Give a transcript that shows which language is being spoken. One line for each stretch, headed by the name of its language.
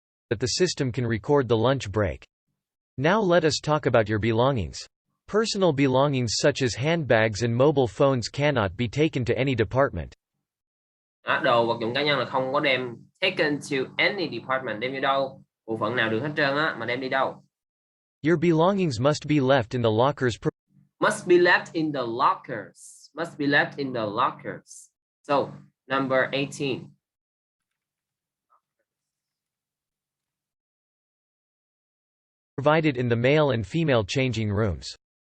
English: that the system can record the lunch break. Now let us talk about your belongings. Personal belongings such as handbags and mobile phones cannot be taken to any department.
Vietnamese: Đồ vật dụng cá nhân là không có đem
English: taken to any department,
Vietnamese: đem đi đâu, bộ phận nào được hết trơn á, mà đem đi đâu.
English: Your belongings must be left in the lockers. Must be left in the lockers. Must be left in the lockers. So, number 18. Provided in the male and female changing rooms.